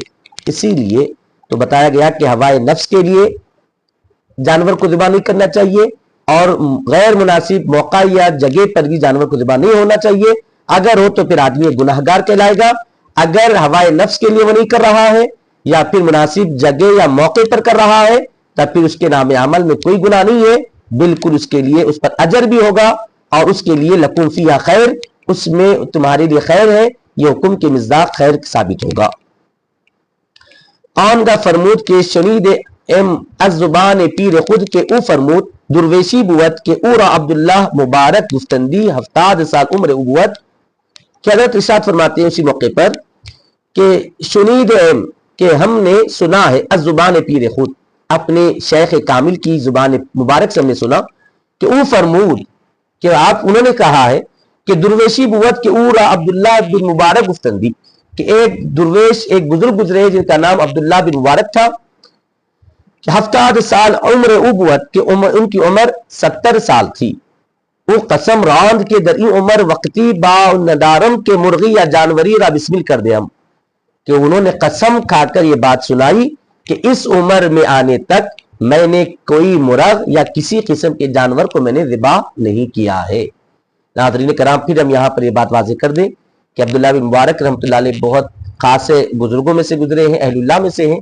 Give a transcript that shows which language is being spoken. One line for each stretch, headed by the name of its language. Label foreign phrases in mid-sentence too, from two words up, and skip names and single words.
Urdu: اسی لیے تو بتایا گیا کہ ہوائے نفس کے لیے جانور کو ذبح نہیں کرنا چاہیے، اور غیر مناسب موقع یا جگہ پر بھی جانور کو ذبح نہیں ہونا چاہیے. اگر ہو تو پھر آدمی گناہگار کہلائے گا. اگر ہوائے نفس کے لیے وہ نہیں کر رہا ہے یا پھر مناسب جگہ یا موقع پر کر رہا ہے تب پھر اس کے نامہ اعمال میں کوئی گناہ نہیں ہے, بالکل اس کے لیے اس پر اجر بھی ہوگا اور اس کے لیے
Arabic: لکم فیہا خیر،
Urdu: اس میں تمہارے لیے خیر ہے، یہ حکم کے مصداق خیر ثابت ہوگا۔
Persian: آن گا فرمود کے شنید ام از زبان پیر خود کے او فرمود درویشی بوت کے او را عبداللہ مبارک گفتندی ہفتاد سال عمر ابوت
Urdu: کہ حضرت ارشاد فرماتے ہیں اسی موقع پر کہ
Persian: شنید ام
Urdu: کہ ہم نے سنا ہے
Persian: از زبان پیر خود،
Urdu: اپنے شیخ کامل کی زبان مبارک سے ہم نے سنا کہ
Persian: او فرمود
Urdu: کہ انہوں نے کہا ہے کہ
Persian: درویشی بوت کے او را عبداللہ بن مبارک گفتندی
Urdu: کہ ایک درویش ایک بزرگ گزرے جن کا نام عبداللہ بن مبارک تھا،
Persian: ہفتاد سال عمر ابوت
Urdu: کہ ان کی عمر 70 سال تھی، وہ
Persian: قسم راند کے در این عمر وقتی با ندارم کے مرغی یا جانوری را بسمل کر دے ہم،
Urdu: کہ انہوں نے قسم کھا کر یہ بات سنائی کہ اس عمر میں آنے تک میں نے کوئی مرغ یا کسی قسم کے جانور کو میں نے ذبح نہیں کیا ہے۔ ناظرین کرام، پھر ہم یہاں پر یہ بات واضح کر دیں کہ عبداللہ بن مبارک رحمۃ اللہ علیہ بہت خاص بزرگوں میں سے گزرے ہیں، اہل اللہ میں سے ہیں۔